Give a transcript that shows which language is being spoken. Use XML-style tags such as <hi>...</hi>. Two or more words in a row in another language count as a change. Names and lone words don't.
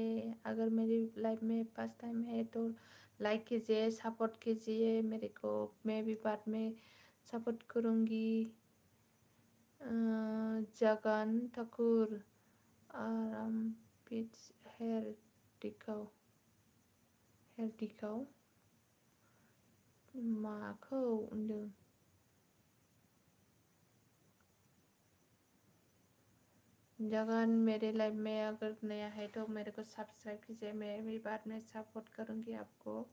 <hi>अगर मेरी लाइफ में</hi> <en>first time</en> <hi>है तो लाइक कीजिए, सपोर्ट कीजिए मेरे को, मैं भी बाद में सपोर्ट करूँगी।</hi> <brx>जगन ठाकुर आराम पिच हेयर दिखाव माखौ होनदों?</brx> <hi>जगन मेरे लाइफ में अगर नया है तो मेरे को सब्सक्राइब कीजिए, मैं भी बाद में सपोर्ट करूँगी आपको।</hi>